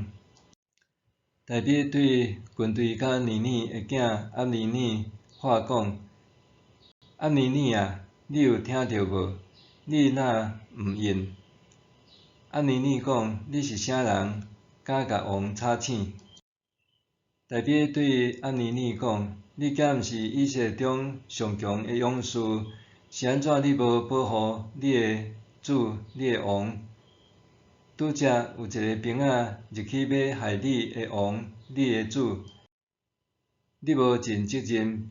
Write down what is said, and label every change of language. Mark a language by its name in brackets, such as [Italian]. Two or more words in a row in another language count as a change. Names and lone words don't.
[Min Nan Chinese] 大卫对军队甲尼尼的囝押尼尼话讲：押尼尼啊，你有听到无？你若毋应？押尼尼讲：你是啥人？敢甲王吵醒？大卫对押尼尼讲：你敢毋是以色列中上强的勇士？是安怎你无保护你的主、你的王？拄则有一个兵仔入去要害你的王、你的主，你无尽责任。